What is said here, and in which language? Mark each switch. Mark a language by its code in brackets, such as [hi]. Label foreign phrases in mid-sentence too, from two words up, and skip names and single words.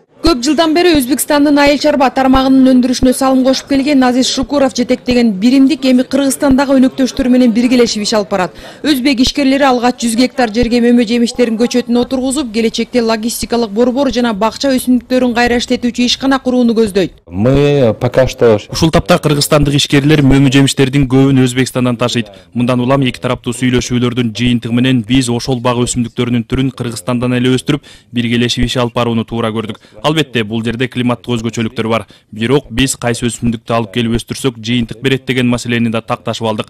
[ky] Көп жылдан бери Өзбекстандын айыл чарба тармагынын өндүрүшүнө салым кошуп келген Азиз Шукуров жетектеген биримдик эми Кыргызстандагы өнөктөштөрү менен биргелешип иш алып барат. Өзбек ишкерлери алгач 100 гектар жерге мөмө жемиштерин көчөтүн отургузуп, келечекте логистикалык борбор жана бакча өсүмдүктөрүн кайра иштетүүчү ишкана курууну көздөйт. [ru] Мы пока что [ky] Ушул тапта кыргызстандык ишкерлер мөмө жемиштердин көбүн Өзбекстандан ташыйт. Мындан улам эки тараптуу сүйлөшүүлөрдүн жыйынтыгы менен биз ошол бага өсүмдүктөрүнүн түрүн Кыргызстандан эле өстүрүп, биргелешип иш алып барууну туура көрдүк. Албетте, бул жерде климаттык өзгөчөлүктөр бар. Бирок биз кайсы өсүмдүктү алып келип өстүрсөк жыйынтык берет деген маселени да такташып алдык.